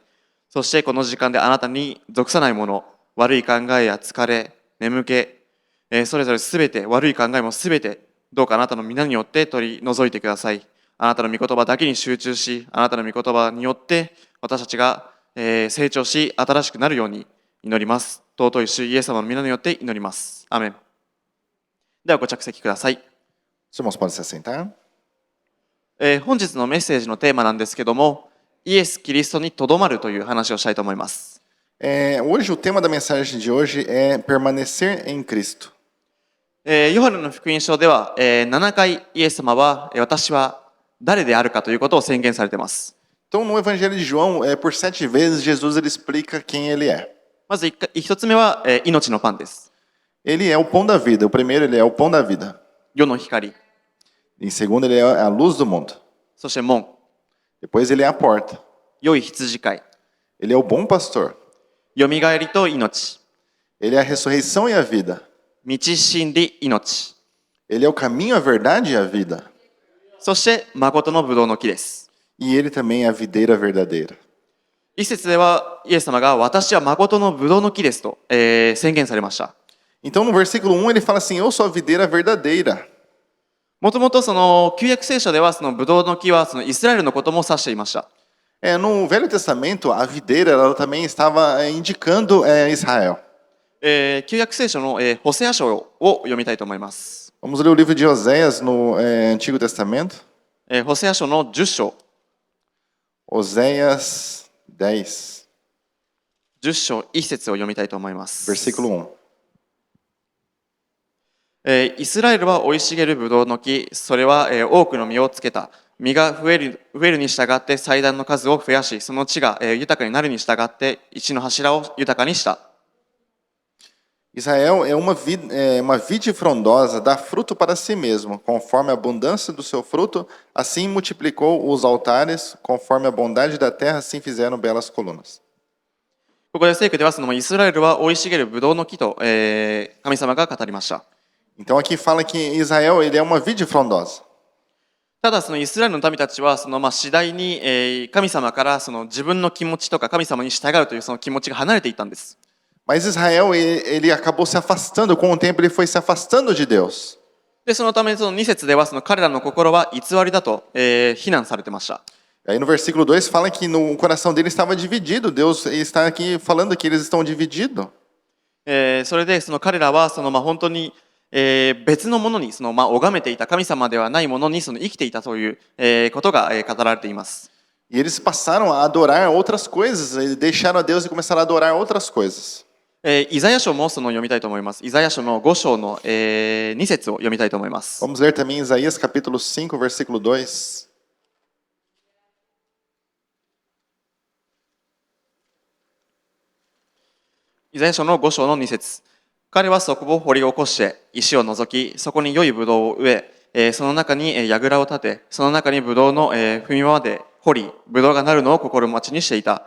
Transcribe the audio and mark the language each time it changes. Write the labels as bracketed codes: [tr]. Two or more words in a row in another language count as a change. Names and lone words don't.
[ja] そしてこの時間であなたに属さないもの、悪い考えや疲れ、眠気、それぞれすべて、悪い考えもすべて、どうかあなたの皆によって取り除いてください。あなたの御言葉だけに集中し、あなたの御言葉によって私たちが成長し、新しくなるように祈ります。尊い主イエス様の皆によって祈ります。アーメン。ではご着席ください。 [pt] Os irmãos podem se assentar. [ja] 本日のメッセージのテーマなんですけども、イエス・キリストにとどまるという話をしたいと思います。 [pt] Hoje o tema da mensagem de hoje é permanecer em Cristo. [ja] ヨハネの福音書では、7回イエス様は、私は誰であるかということを宣言されています。 [pt] Então no Evangelho de João, por 7 vezes Jesus ele explica quem ele é. [ja] まず一つ目は、命のパンです。 [pt] Ele é o pão da vida. O primeiro ele é o pão da vida. [ja] 世の光。 [pt] Em segundo ele é a luz do mundo. [ja] そして門。 [pt] Depois ele é a porta. [ja] 良い羊飼い。 [pt] Ele é o bom pastor. [ja] よみがえりと命。 [pt] Ele é a ressurreição e a vida. [ja] 道真理命。 [pt] Ele é o caminho, a verdade e a vida. [ja] そして誠のブドウの木です。 [pt] E ele também é a videira verdadeira. [ja] 一節ではイエス様が私は誠のブドウの木ですと、宣言されました。 [pt] Então no versículo 1 ele fala assim: Eu sou a videira verdadeira. [ja] もともとその旧約聖書ではそのブドウの木はそのイスラエルのことも指していました。 [pt] No Velho Testamento, a videira ela também estava indicando Israel. [ja] 旧約聖書の、ホセア書を読みたいと思います。 [pt] Vamos ler o livro de Oséias no Antigo Testamento. [ja] ホセア書の10章。 [pt] Oséias 10, [ja] 10章1節を読みたいと思います。 [pt] versículo 1. [ja] イスラエルは生い茂るブドウの木、それは、多くの実をつけた。実が増えるに従って祭壇の数を増やし、その地が、豊かになるに従って石の柱を豊かにした。 [pt] Israel uma vide frondosa, dá fruto para si mesmo, conforme a abundância do seu fruto, assim multiplicou os altares, conforme a bondade da terra, assim fizeram belas colunas. [ja] ここで聖句ではそのイスラエルは生い茂るブドウの木と、神様が語りました。 [pt] Então aqui fala que Israel ele é uma vide frondosa. [ja] ただそのイスラエルの民たちはその次第に、神様からその自分の気持ちとか神様に従うというその気持ちが離れていったんです。 [pt] Mas Israel ele acabou se afastando, com o tempo ele foi se afastando de Deus. [ja] でそのためその2節ではその彼らの心は偽りだと、非難されてました。 [pt] Aí no versículo 2 fala que no coração dele estava dividido. Deus está aqui falando que eles estão divididos. [ja] それでその彼らはその本当に、別のものにその拝めていた神様ではないものにその生きていたという、ことが、語られています。 [pt] E eles passaram a adorar outras coisas, eles deixaram a Deus e começaram a adorar outras coisas. [ja] イザヤ書もその読みたいと思います。イザヤ書の5章の、2節を読みたいと思います。 [pt] Vamos ler também Isaías capítulo 5, versículo 2. [ja] イザヤ書の5章の2節。彼はそこを掘り起こして石を除き、そこに良いブドウを植え、その中に櫓を立て、その中にブドウの踏み場で掘り、ブドウがなるのを心待ちにしていた。